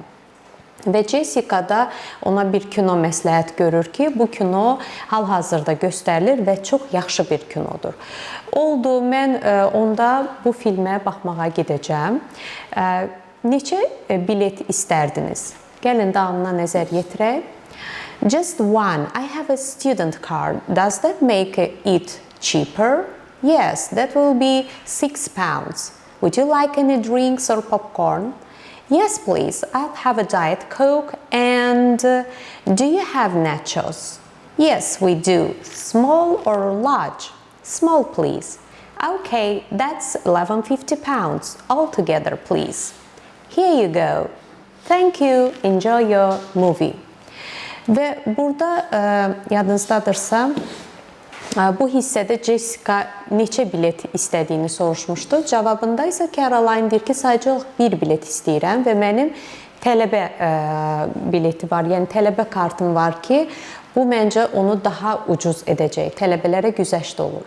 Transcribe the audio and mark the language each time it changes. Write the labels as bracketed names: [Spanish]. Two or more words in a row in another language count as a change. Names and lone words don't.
[Azerbaijani] Və Jessica da ona bir kino məsləhət görür ki, bu kino hal-hazırda göstərilir və çox yaxşı bir kinodur. Oldu, mən onda bu filmə baxmağa gedəcəm. Neçə bilet istərdiniz? Gəlin davamına nəzər yetirək. [English] Just one. I have a student card. Does that make it cheaper? Yes, that will be £6. Would you like any drinks or popcorn? Yes, please. I'll have a Diet Coke. And do you have nachos? Yes, we do. Small or large? Small, please. Okay, that's £11.50 altogether, please. Here you go. Thank you. Enjoy your movie. [Azerbaijani] Və burada yadınızdadırsa, bu hissədə Jessica neçə bilet istədiyini soruşmuşdu. Cavabında isə Caroline deyir ki, sadəcə bir bilet istəyirəm və mənim tələbə bileti var, yəni tələbə kartım var ki, bu məncə onu daha ucuz edəcək, tələbələrə güzəşt olur.